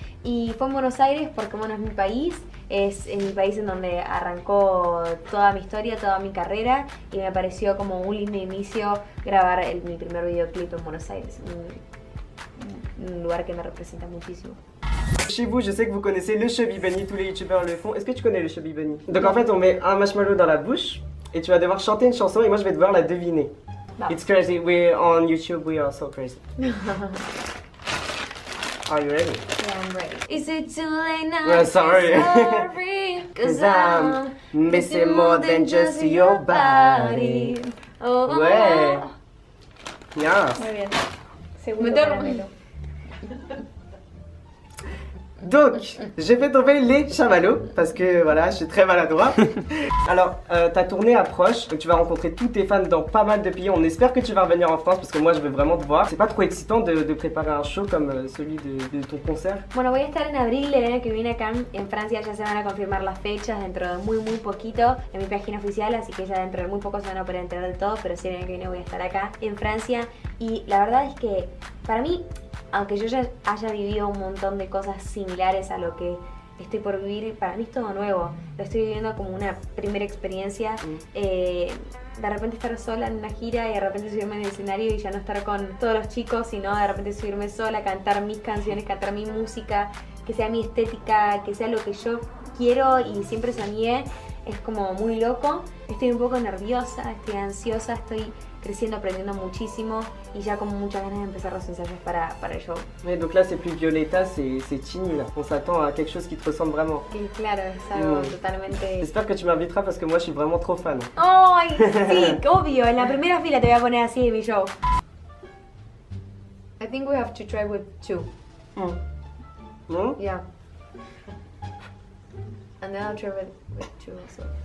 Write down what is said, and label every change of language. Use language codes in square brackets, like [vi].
[es] Y fue en Buenos Aires porque bueno, es mi país, es mi país en donde arrancó toda mi historia, toda mi carrera y me pareció como un lindo inicio grabar mi primer videoclip en Buenos Aires, un lugar que me representa muchísimo. [fr] Chez vous, je sais que vous connaissez le Chubby Bunny, tous les youtubeurs le font. Est-ce que tu connais le Chubby Bunny? Donc en fait, on met un marshmallow dans la bouche et tu vas devoir chanter une chanson et moi je vais devoir la deviner. Bah. [en] It's crazy, we're on YouTube, we are so crazy. Are you ready? Yeah, I'm ready. Is it too late now? Well, sorry. Cause I'm missing more than just your body. Oh, [fr] Ouais. Yes. [es] Muy bien. Segundo caramelo. [fr] Donc, j'ai fait tomber les chamallows parce que voilà, je suis très maladroit. Alors, ta tournée approche, donc tu vas rencontrer tous tes fans dans pas mal de pays. On espère que tu vas revenir en France parce que moi je veux vraiment te voir. C'est pas trop excitant de préparer un show comme celui de ton concert? [es] Bueno, voy a estar en abril el año que viene acá en Francia, ya se van a confirmar las fechas dentro de muy poquito en mi página oficial, así que ya dentro de muy poco se van a poder enterar de todo, pero sí el año que viene voy a estar acá en Francia y la verdad es que para mí, aunque yo ya haya vivido un montón de cosas similares a lo que estoy por vivir, para mí es todo nuevo, lo estoy viviendo como una primera experiencia, de repente estar sola en una gira y de repente subirme en el escenario y ya no estar con todos los chicos, sino de repente subirme sola, cantar mis canciones, cantar mi música, que sea mi estética, que sea lo que yo quiero y siempre soñé, es como muy loco, estoy un poco nerviosa, estoy ansiosa, estoy creciendo, aprendiendo muchísimo y ya con muchas ganas de empezar los ensayos para el show. [fr] Ouais, donc là c'est plus Violeta, c'est Tini là. On s'attend à quelque chose qui te ressemble vraiment. [es] Y claro, es algo totalmente... [fr] J'espère que tu m'inviteras parce que moi je suis vraiment trop fan. [es] ¡Ay, sí! Obvio, en la primera fila te voy a poner así de mi show. [en] I think we have to try with two. [fr] Non? [en] Yeah. And then I'll try with two also.